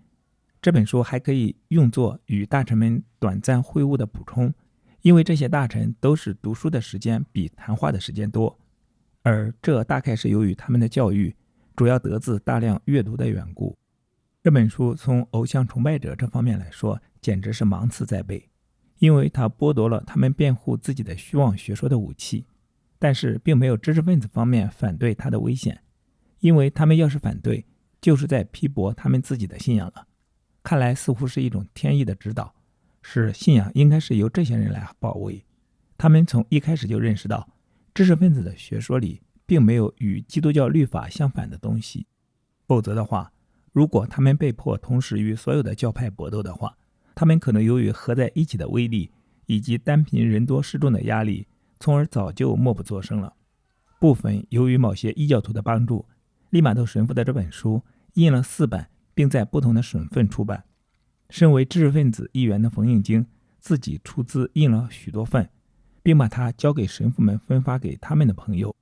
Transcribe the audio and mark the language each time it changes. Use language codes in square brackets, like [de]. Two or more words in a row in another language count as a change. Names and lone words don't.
[zh] 這本書還可以用作與大臣們短暫會晤的補充，因為這些大臣都是讀書的時間比談話的時間多，而這大概是由於他們的教育主要得自大量閱讀的緣故。這本書從偶像崇拜者這方面來說，簡直是芒刺在背，因為它剝奪了他們辯護自己的虛妄學說的武器，但是並沒有知識分子方面反對它的危險，因為他們要是反對，就是在批驳他們自己的信仰了。看來似乎是一種天意的指導，是信仰應該是由這些人来保衛。他們從一開始就認識到，知識分子的学說裡並沒有與基督教律法相反的東西，否則的話，如果他們被迫同时与所有的教派搏鬥的话，他们可能由于合在一起的威力以及单憑人多勢眾的壓力，從而早就默不作聲了。部分由於某些異教徒的幫助，利瑪竇神父的這本書印了4版，並在不同的省份出版。身為知識分子一員的馮應京自己出資印了許多份，並把它交給神父們分發給他們的朋友。